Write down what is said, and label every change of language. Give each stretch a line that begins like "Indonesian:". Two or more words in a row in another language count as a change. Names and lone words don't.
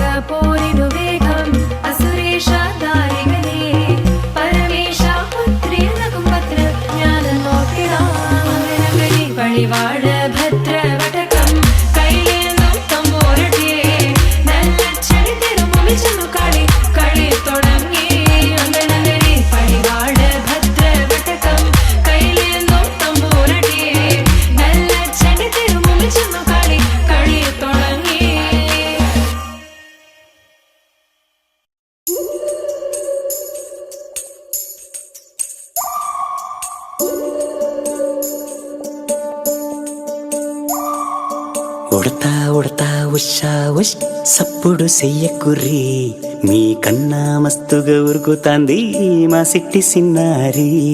Malayalam: പോരിനു വേഗം അസുരേഷ ദാരികനെ പരമേശ പുത്രിയനകും പത്ര ജ്ഞാന നോക്കിടാം അങ്ങനെ പടിവാള ഭദ്രവടകം കൈലേന്തും തമ്പൂരട്ടി നല്ലച്ചടി തിരുമുമ്പിൽ ചെന്നു കളി കളി തുടങ്ങി അങ്ങനെ പടിവാള ഭദ്രവടകം കൈലേന്തും തമ്പൂരട്ടി നല്ലച്ചടി തിരുമുമ്പിൽ ചെന്നു കളി കളി തുടങ്ങി
Telugu: ఉడతా ఉడతా ఉషా ఉష్ సప్పుడు చెయ్యకుర్రి మీ కన్నా మస్తుగా ఉరుకుతాంది మా సిట్టి సిన్నారి